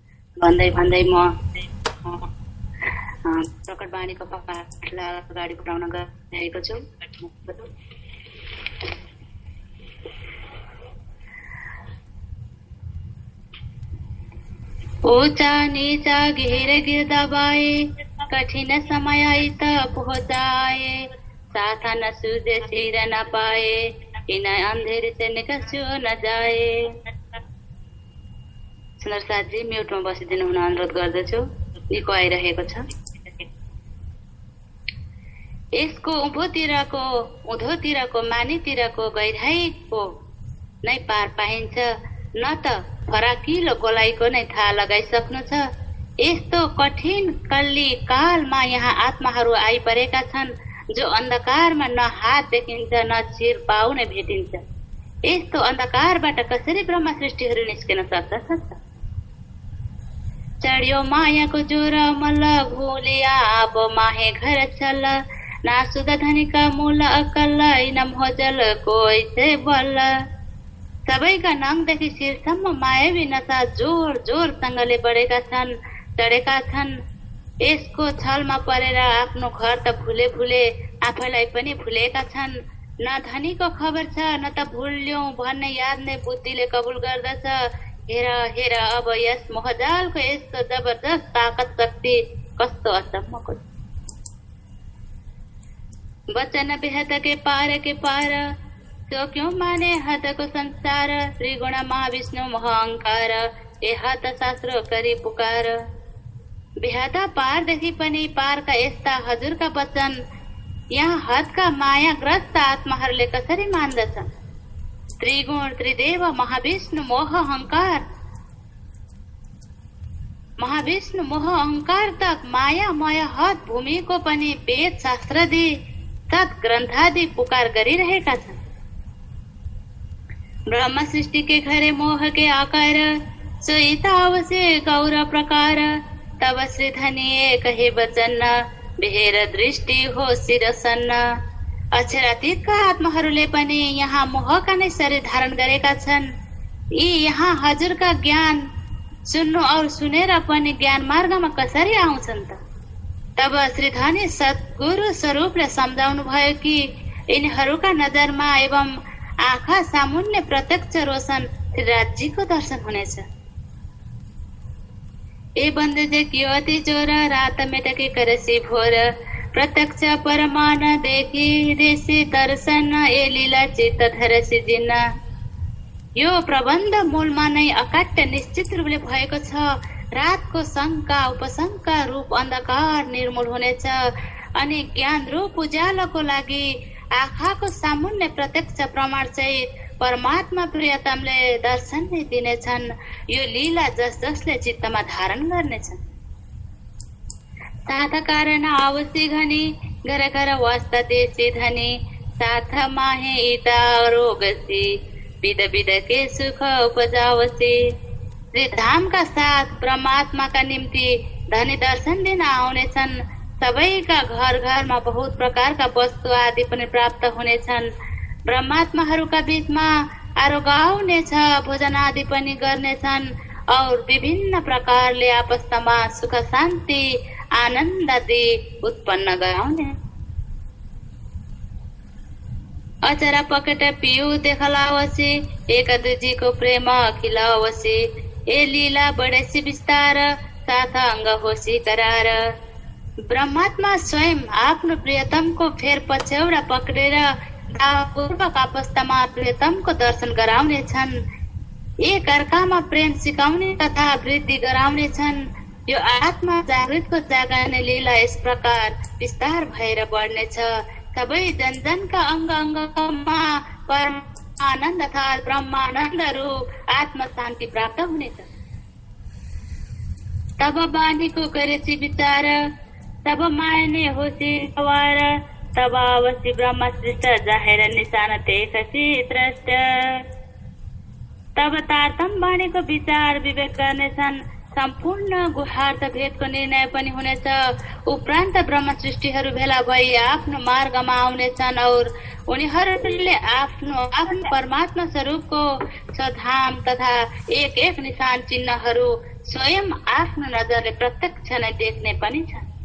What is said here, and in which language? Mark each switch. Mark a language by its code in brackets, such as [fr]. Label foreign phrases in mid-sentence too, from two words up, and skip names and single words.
[ne] भन्दै भन्दै म प्रकट बाणीको पाठलाई अगाडि बढाउन गइरहेको छु। [hi] ऊंचा नीचा घेर गिर दबाए, कठिन समय आई त पहुँचाए, साथा न सूझे सिर न पाए, इन अंधेरे से निकस्यो न जाए। [ne] सुन्दर साथजी म्युटमा बसिदिनु हुन अनुरोध गर्दछु, निको आइरहेको छ। यसको उँधोतिरको मानितिरको गहिराईको नै पार पाइन्छ, न त फराकिलो गोलाइको नै थाहा लगाइसक्नु छ। यस्तो कठिन कल्ली कालमा यहाँ आत्माहरू आइपरेका छन्, जो अन्धकारमा न हात देखिन्छ न चिर पाउ नै भेटिन्छ। यस्तो अन्धकारबाट कसरी ब्रह्म सृष्टिहरू निस्किन सक्छ? [hi] चढ्यो मायाको जोर मल्ल, भूलिया अब माहे घर चल, नासुद धनीका मूल अकल, इन मोजल कोही से बल्ल। [ne] सबैका नाङदेखि शिरसम्म मायावी नशा जोर जोरसँगले बढेका छन्, चढेका छन्। यसको छलमा परेर आफ्नो घर त भुले आफैलाई पनि भुलेका छन्। न धनीको खबर छ न त भुल्यौं भन्ने याद नै बुद्धिले कबुल गर्दछ। हेर हेर अब यस मोहजालको यस्तो जबरजस्त ताकत शक्ति कस्तो अचम्मको। [hi] वचन बेहद के पार तो क्यों माने हद को संसार, त्रिगुण महाविष्णु महाअंकार, ए हद शास्त्र करी पुकार। [ne] बेहदा पारदेखि पनि पारका यस्ता हजुरका वचन यहाँ हदका मायाग्रस्त आत्माहरूले कसरी मान्दछन्? त्रिगुण त्रिदेव महाविष्णु मोह अहंकार तक मायामय हद भूमिको पनि वेद शास्त्रदि सद्ग्रन्थादि पुकार गरिरहेका छन्। [hi] ब्रह्म सृष्टि के घरे मोह के आकार, सोईताव से गौर प्रकार, तब श्रीधनी कहे वचन, बेहेर दृष्टि हो शिरसन्न। [ne] अक्षरातीतका आत्माहरूले पनि यहाँ मोहका नै शरीर धारण गरेका छन्। यी यहाँ हजुरका ज्ञान सुन्नु और सुनेर पनि ज्ञान मार्गमा कसरी आउँछन् त? तब श्रीधनी सद्गुरु स्वरूपले सम्झाउनु भयो कि यिनीहरूका नजरमा एवं आँखा सामुन्ने प्रत्यक्ष रोशन राज्यको दर्शन हुनेछ। [hi] ए बन्दे जे कियो अति चोर, रात मेटके करसी भोर, प्रत्यक्ष परमान देखि ऋषि दर्शन, ए लीला चित्त धरसी जिन्न। [ne] यो प्रबन्ध मूलमा नै अकाट्य निश्चित रूपले भएको छ। रातको शङ्का उपशङ्का रूप अन्धकार निर्मूल हुनेछ अनि ज्ञान रूप उज्यालोको लागि आँखाको सामुन्ने प्रत्यक्ष प्रमाण सहित परमात्मा प्रियतमले दर्शन नै दिनेछन्। यो लीला जसले चित्तमा धारण गर्नेछन्। [hi] साथ कारण आवसी घनी, घर घर वास्ता देशी धनी, साथ माहे इता रोगसी, विद के सुख उपजावसी। [ne] श्री धाम का साथ परमात्मा का निम्ति धनी दर्शन दिन आउनेछन्। सबैका घर घरमा बहुत प्रकारका वस्तु आदि पनि प्राप्त हुनेछन्। ब्रह्मात्माहरूका बीचमा आरोगाउनेछ, भोजन आदि पनि गर्नेछन् और विभिन्न प्रकारले आपस्तमा सुख शान्ति आनन्द आदि उत्पन्न गराउने। [hi] अचरा पकट पिउ देखलावसी, एक दुजीको प्रेम खिलावसी। ए लीला बढेसी विस्तार, साथ अंग होसी करार। [ne] ब्रह्मात्मा स्वयं आफ्नो प्रियतमको फेर पछ्यौडा पक्रेर पूर्वक अवस्थामा प्रियतमको दर्शन गराउने छन्। एक अर्कामा प्रेम सिकाउने तथा वृद्धि गराउने छन्। यो आत्मा जागृतको जागने लीला यस प्रकार विस्तार भएर बढ्नेछ। सबै जनजनका अंग अंगमा परम आनन्द तथा ब्रह्मानन्द रूप आत्म शान्ति प्राप्त हुनेछ। [hi] तब बानीको गरेसी विचार, तब मायने होसी सवार, तब अवश्य ब्रह्म सृष्ट जाहेर निशान देखसी द्रष्ट। [ne] तब तारतम बाणीको विचार विवेक गर्नेछन्। सम्पूर्ण गुहार्थ भेदको निर्णय पनि हुनेछ। उपरान्त ब्रह्म सृष्टिहरू भेला भई आफ्नो मार्गमा आउनेछन् और उनीहरूले आफ्नो आफ्नो परमात्मा स्वरूपको स्वधाम तथा एक एक निशान चिन्हहरू स्वयं आफ्नो नजरले प्रत्यक्ष नै देख्ने पनि छन्।